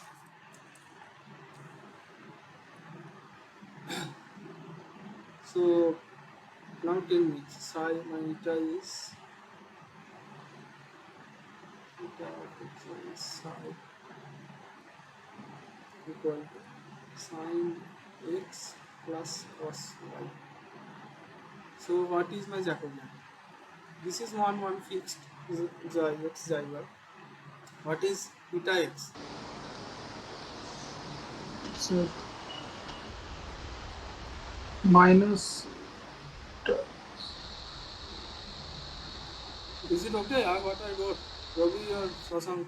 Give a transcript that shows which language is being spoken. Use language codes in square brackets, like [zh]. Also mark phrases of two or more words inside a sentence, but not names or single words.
[en] So now tell me, psi my eta is eta of x is psi equal to sin x plus cos y. So what is my Jacobian? This is 1 1 fixed xi x xi y. What is eta x? So minus. Is it okay? What I wrote? Ravi or Shashank?